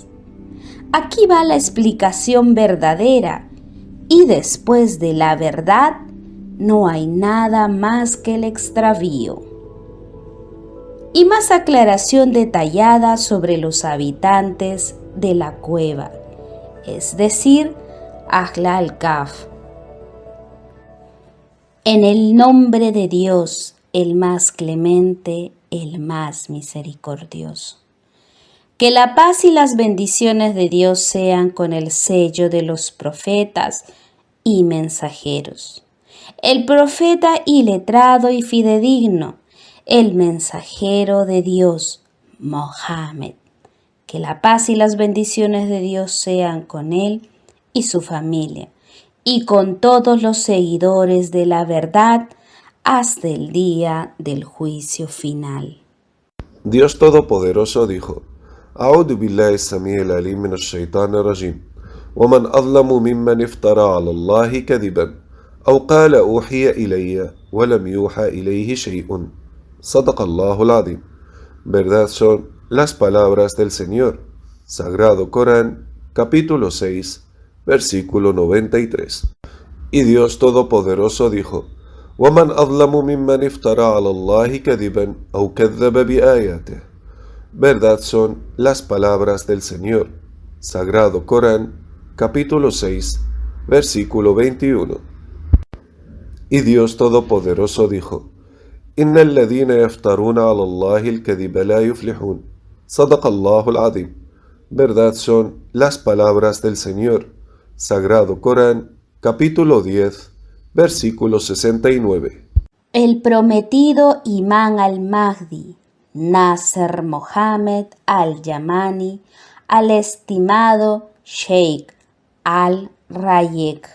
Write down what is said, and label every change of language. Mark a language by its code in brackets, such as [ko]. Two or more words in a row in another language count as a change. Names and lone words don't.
[es] Aquí va la explicación verdadera, y después de la verdad no hay nada más que el extravío. Y más aclaración detallada sobre los habitantes de la cueva, es decir, Ahl al-Kahf. En el nombre de Dios, el más clemente, el más misericordioso. Que la paz y las bendiciones de Dios sean con el sello de los profetas y mensajeros. El profeta iletrado y fidedigno, el mensajero de Dios, Mohammed. Que la paz y las bendiciones de Dios sean con él y su familia, y con todos los seguidores de la verdad hasta el día del juicio final. Dios Todopoderoso dijo: [ar] أعوذ بالله السميع العليم من الشيطان الرجيم ومن أظلم ممن افترى على الله كذبا أو قال أوحي إلي ولم يوحى إليه شيء صدق الله العظيم. [es] Verdad son las palabras del Señor. Sagrado Corán, capítulo 6, versículo 93. Y Dios Todopoderoso dijo: [ar] ومن أظلم ممن افترى على الله كذبا أو كذب بآياته. [es] Verdad son las palabras del Señor. Sagrado Corán, capítulo 6, versículo 21. Y Dios Todopoderoso dijo: [ar] إن الذين يفترون على الله الكذب لا يفلحون. صدق الله العظيم. [es] Verdad son las palabras del Señor. Sagrado Corán, capítulo 10, versículo 69. El prometido imán al-Mahdi, Nasser Mohammed al-Yamani, al estimado Sheikh al-Rayek.